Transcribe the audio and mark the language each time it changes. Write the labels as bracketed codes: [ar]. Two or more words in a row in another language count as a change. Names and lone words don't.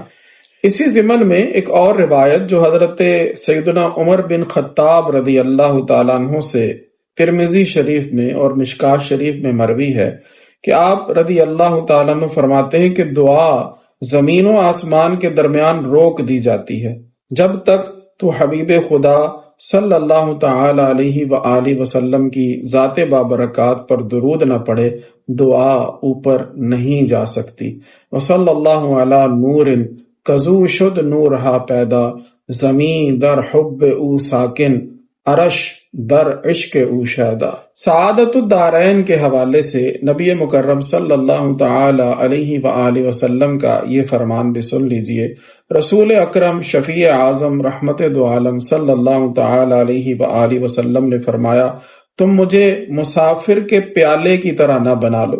[ur] اسی ضمن میں ایک اور روایت جو حضرت سیدنا عمر بن خطاب [ar] رضی اللہ تعالیٰ عنہ [ur] سے ترمذی شریف میں اور مشکات شریف میں مروی ہے کہ آپ [ar] رضی اللہ تعالیٰ عنہ [ur] فرماتے ہیں کہ دعا زمین و آسمان کے درمیان روک دی جاتی ہے جب تک تو حبیب خدا [ar] صلی اللہ تعالی علیہ وآلہ وسلم [ur] کی ذات بابرکات پر درود نہ پڑھے دعا اوپر نہیں جا سکتی۔ [fa] وصلی اللہ علی نور کزو شد نورہا پیدا، زمین در حب او ساکن، عرش در عشق او شیدا۔ [ar] سعادت الدارین [ur] کے حوالے سے نبی مکرم [ar] صلی اللہ تعالی علیہ وآلہ وسلم [ur] کا یہ فرمان بھی سن لیجئے۔ رسول اکرم شفیع اعظم رحمت دو عالم [ar] صلی اللہ تعالی علیہ وآلہ وسلم [ur] نے فرمایا، تم مجھے مسافر کے پیالے کی طرح نہ بنا لو۔